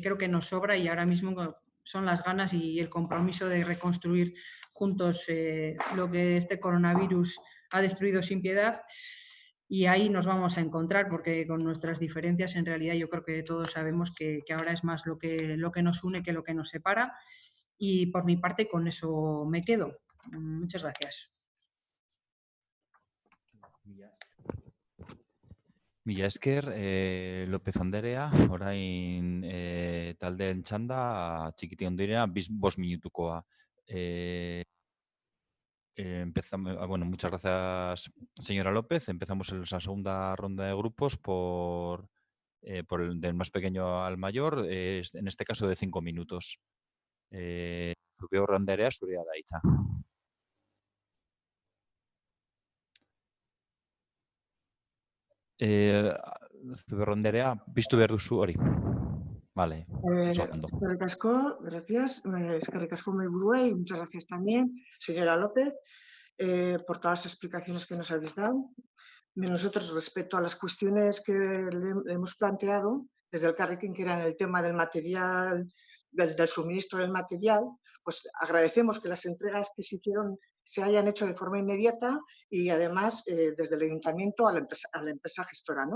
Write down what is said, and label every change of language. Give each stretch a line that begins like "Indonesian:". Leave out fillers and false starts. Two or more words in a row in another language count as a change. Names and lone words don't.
Spanish: que nos sobra, y ahora mismo son las ganas y el compromiso de reconstruir juntos lo que este coronavirus ha destruido sin piedad, y ahí nos vamos a encontrar, porque con nuestras diferencias en realidad yo creo que todos sabemos que ahora es más lo que nos une que lo que nos separa, y por mi parte con eso me quedo. Muchas gracias.
Basque: Mila esker, López Anderea, orain taldeen txanda, txikiti ondirena, 5 minutukoa.
Spanish: Bueno, muchas gracias, señora López. Empezamos la segunda ronda de grupos por el del más pequeño al mayor, en este caso de 5 minutos.
Basque: Zubiorra Anderea, zurea da hitza. Zubiorra Anderea, piztu behar duzu hori.
Spanish: Vale, un segundo.
Basque: Eskerrik asko, gracias. Eskerrik asko mahaiburuei,
Spanish: muchas gracias también, señora López, por todas las explicaciones que nos habéis dado. Nosotros, respecto a las cuestiones que le hemos planteado, desde el Carrequín, que era el tema del material, del suministro del material, pues agradecemos que las entregas que se hicieron se hayan hecho de forma inmediata y además desde el ayuntamiento a la empresa gestora, ¿no?